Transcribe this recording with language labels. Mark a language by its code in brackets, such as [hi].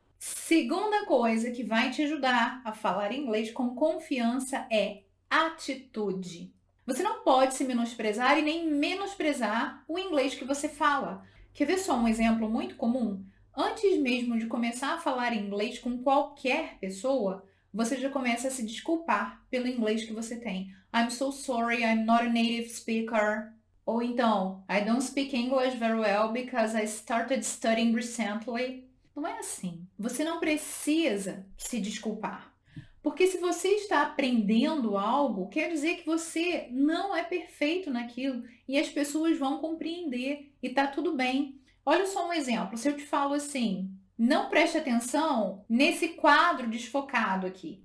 [pt] Segunda coisa que vai te ajudar a falar inglês com confiança é atitude. Você não pode se menosprezar e nem menosprezar o inglês que você fala. Quer ver só um exemplo muito comum? Antes mesmo de começar a falar inglês com qualquer pessoa, você já começa a se desculpar pelo inglês que você tem. [en] I'm so sorry, I'm not a native speaker. [pt] Ou então, [en] I don't speak English very well because I started studying recently. [pt] Não é assim. Você não precisa se desculpar. Porque se você está aprendendo algo, quer dizer que você não é perfeito naquilo e as pessoas vão compreender e tá tudo bem. Olha só um exemplo. Se eu te falo assim, não preste atenção nesse quadro desfocado aqui.